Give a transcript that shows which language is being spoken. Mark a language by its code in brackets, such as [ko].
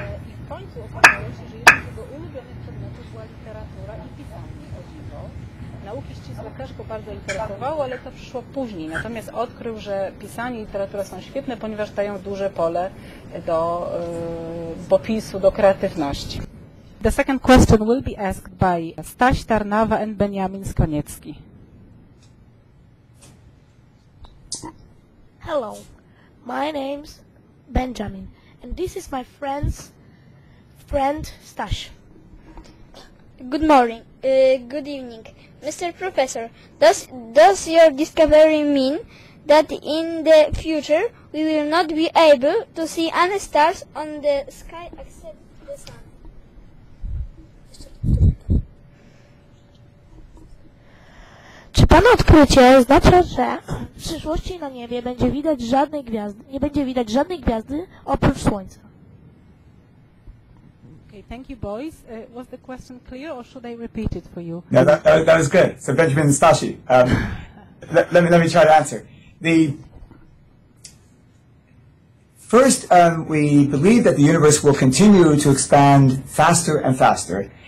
[pl] I w końcu okazało się, że jednym z jego ulubionych przedmiotów była literatura i pisanie, o dziwo. Nauki ścisłe też go bardzo interesowało, ale to przyszło później. Natomiast odkrył, że pisanie i literatura są świetne, ponieważ dają duże pole do popisu, do kreatywności. [en] The second question will be asked by Staś Tarnawa and Benjamin Skoniecki. Hello, my name's Benjamin, and this is my friend Staś. Good morning. Good evening. Mr. Professor, does your discovery mean that in the future we will not be able to see any stars on the sky except the sun? [pl] Czy Pana odkrycie oznacza, że w przyszłości na niebie będzie widać żadnej gwiazdy, nie będzie widać żadnej gwiazdy oprócz Słońca. [en] Okay, thank you, boys. Was the question clear, or should I repeat it for you? No, that was good. So Benjamin Stashi, let me try to answer. First, we believe that the universe will continue to expand faster and faster.